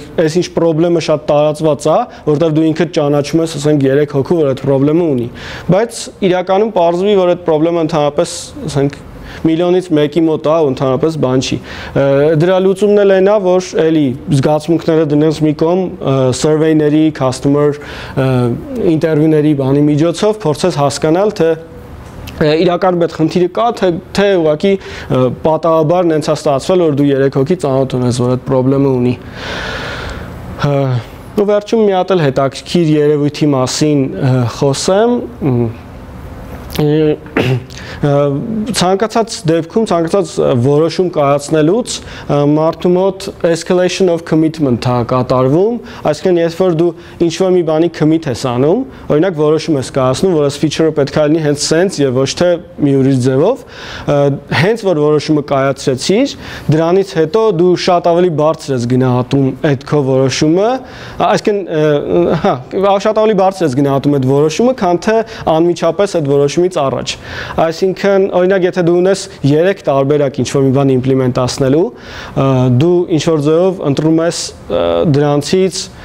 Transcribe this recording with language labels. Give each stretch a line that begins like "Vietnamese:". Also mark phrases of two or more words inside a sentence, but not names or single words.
Armenian: այս ինչ խնդրեմը շատ տարածված է, որովհետև դու ինքդ ճանաչում ես, ասենք 3 հոգու, որ այդ խնդրեմը ունի։ Բայց իրականում պարզվի, որ այդ խնդրեմը ընդհանրապես, ասենք, միլիոնից մեկի մոտ է ու ընդհանրապես բան չի։ Դրա լուծումն էլ այնա, որ էլի զգացմունքները դնես մի կողմ, survey-ների,
English: customer interview-
Armenian: ների բանի միջոցով փորձես հասկանալ, թե իրականում այդ խնդիրը կա, թե ուղղակի պատահաբար նենց է ստացվել, որ դու 3 հոգի ծանոթ ունես, որ այդ խնդրեմը ունի։ Ու վերջում մի հատ էլ հետաքրքիր երևույթի մասին խոսեմ, ցանկացած դեպքում, ցանկացած որոշում կայացնելուց մարդու մոտ
English: escalation of commitment
Armenian: է կատարվում, այսինքն երբ որ դու ինչ-որ մի բանի commit ես անում, օրինակ որոշում ես կայացնում, որ այս feature-ը պետք է լինի հենց սենց եւ ոչ թե մի ուրիշ ձևով, հենց որ որոշումը կայացրեցիր, դրանից հետո դու շատ ավելի բարձր ես գնահատում այդ քո որոշումը, այսինքն շատ ավելի բարձր ես գնահատում այդ որոշումը, քան թե անմիջապես այդ որոշումից առաջ։ Այսինքն, օրինակ, եթե դու ունես 3 տարբերակ ինչ-որ մի բան իմպլեմենտացնելու, դու ինչ-որ ձևով ընտրում ես դրանցից